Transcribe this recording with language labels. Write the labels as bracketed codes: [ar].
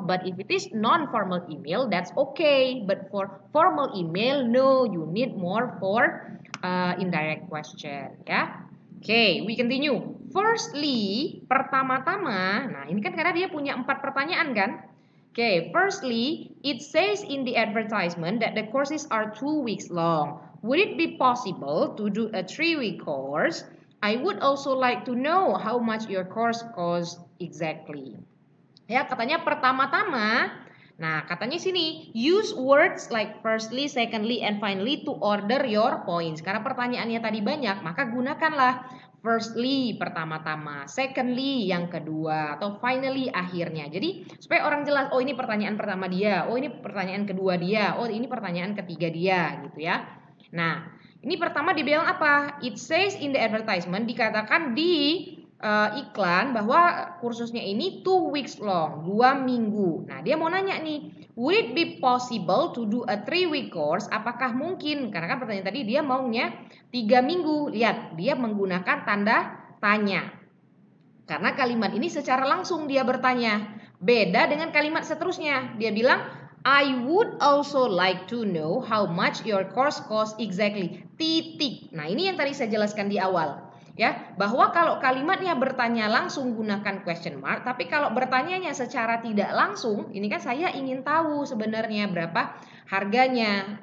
[en] But if it is non-formal email, that's okay. But for formal email, no, you need more for indirect question, ya. Okay, we continue. [id] Firstly, pertama-tama, nah ini kan karena dia punya 4 pertanyaan kan? [en] Okay, firstly, it says in the advertisement that the courses are 2 weeks long. Would it be possible to do a 3-week course? I would also like to know how much your course costs exactly. [id] Ya, katanya pertama-tama, nah katanya sini, [en] use words like firstly, secondly, and finally to order your points. [id] Karena pertanyaannya tadi banyak, maka gunakanlah firstly pertama-tama, secondly yang kedua, atau finally akhirnya. Jadi supaya orang jelas, oh ini pertanyaan pertama dia, oh ini pertanyaan kedua dia, oh ini pertanyaan ketiga dia gitu ya. Nah, ini pertama dibilang apa? [en] It says in the advertisement, [id] dikatakan di iklan bahwa kursusnya ini [en] 2 weeks long, [id] 2 minggu. Nah, dia mau nanya nih, [en] would it be possible to do a 3-week course? [id] Apakah mungkin? Karena kan pertanyaan tadi dia maunya 3 minggu. Lihat, dia menggunakan tanda tanya. Karena kalimat ini secara langsung dia bertanya. Beda dengan kalimat seterusnya. Dia bilang, [en] I would also like to know how much your course costs exactly. [id] Titik. Nah, ini yang tadi saya jelaskan di awal. Ya, bahwa kalau kalimatnya bertanya langsung gunakan question mark, tapi kalau bertanyanya secara tidak langsung, ini kan saya ingin tahu sebenarnya berapa harganya.